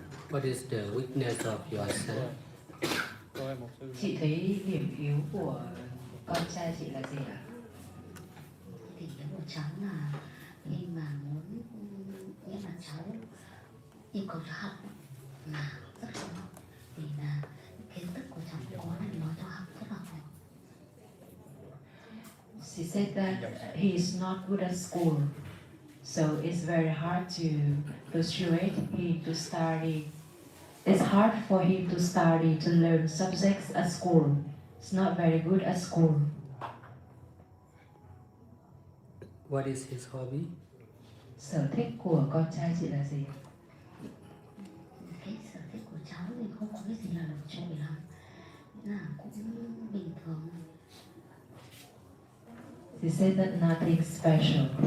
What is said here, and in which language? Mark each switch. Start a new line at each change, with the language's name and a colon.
English: What is the weakness of your son?
Vietnamese: Chị thấy điểm yếu của con trai chị là gì ạ? Thì cái của cháu là khi mà muốn, nghĩa là cháu yêu cầu cháu học là rất khó, vì là kiến thức của cháu có nên nói cho học rất là khó.
English: She said that he is not good at school, so it's very hard to persuade him to study. It's hard for him to study, to learn subjects at school. It's not very good at school. What is his hobby?
Vietnamese: Sở thích của con trai chị là gì? Cái sở thích của cháu thì không có cái gì là nổi trội lắm, là cũng bình thường.
English: She said that nothing special.